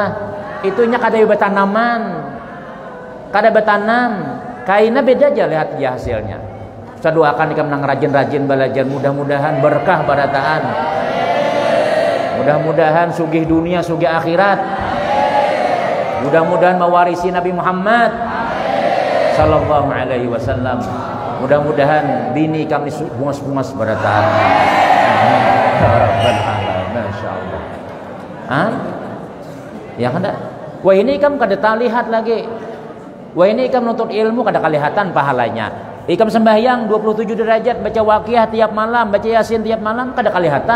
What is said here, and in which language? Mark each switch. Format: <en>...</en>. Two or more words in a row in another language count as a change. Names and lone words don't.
<bjn>Itunya kada tanaman, kada bertanam. Kayaknya beda aja, lihat aja hasilnya. Saya doakan ikam nang rajin-rajin belajar, mudah-mudahan berkah barataan. Mudah-mudahan sugih dunia, sugih akhirat. Mudah-mudahan mewarisi Nabi Muhammad</bjn> <ar>sallallahu alaihi wasallam.</ar> <bjn>Mudah-mudahan bini kami bungas-bungas barataan.</bjn> <ar>Ya Rabbal alamin, masyaallah.</ar> <bjn>Ya kada. Wah ini ikam kada lihat lagi. Wah ini ikam nuntut ilmu kada kelihatan pahalanya. Ikam sembahyang 27 derajat, baca waqiah tiap malam, baca Yasin tiap malam, kada kelihatan.</bjn>